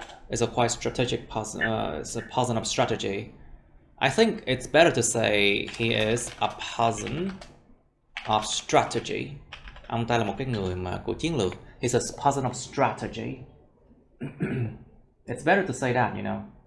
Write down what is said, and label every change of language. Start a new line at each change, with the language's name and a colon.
English: It's a quite strategic person. It's a person of strategy. I think it's better to say he is a person of strategy.
Vietnamese: Ông ta là một cái người mà của chiến lược.
English: He's a person of strategy. It's better to say that, you know.